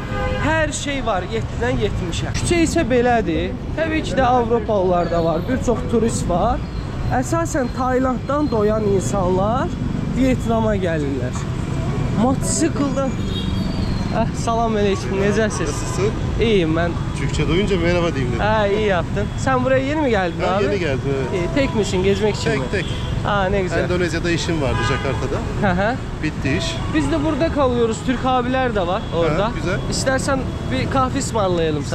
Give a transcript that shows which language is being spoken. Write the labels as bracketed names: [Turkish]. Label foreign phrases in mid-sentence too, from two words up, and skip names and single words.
[Azerbaijani] Hər şey var 7-dən 70-ə. Küçə isə belədir. Təbii ki də Avropalılar da var, bir çox turist var. Əsasən Taylanddan doyan insanlar Vietnama gəlirlər. Motosikle'dan. Salam aleyküm, necəsiniz? [Turkish] Nasılsın? İyiyim ben. Türkçe duyunca merhaba diyeyim dedim. İyi yaptın. Sen buraya yeni mi geldin Ben abi? yeni geldim, evet. İyi, tek misin, gezmek için mi? Tek. Ne güzel. Endonezya'da işim vardı, Jakarta'da. Hı hı. Bitti iş. Biz de burada kalıyoruz. Türk abiler de var orada. Ha, güzel. İstersen bir kahve ısmarlayalım sana